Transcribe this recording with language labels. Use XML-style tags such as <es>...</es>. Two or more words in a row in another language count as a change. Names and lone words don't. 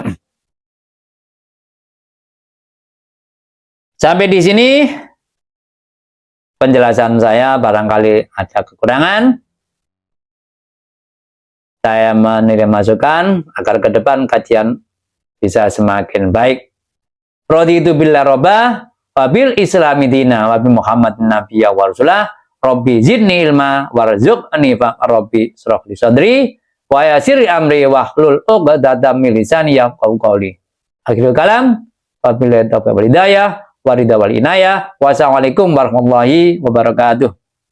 <id>Sampai di sini penjelasan saya, barangkali ada kekurangan. Saya menilai masukan agar ke depan kajian bisa semakin baik.</id> <ar>رضيت بالله ربا وبالإسلام دينا وبمحمد نبيا ورسولا رب زدني علما وارزقني ف رب اشرح لي صدري ويسر أمري واحلل عقدة من لساني يفقهوا قولي. آخر الكلام، وبالله التوفيق والهداية، والرضا والعناية. والسلام عليكم ورحمة الله وبركاته.</ar>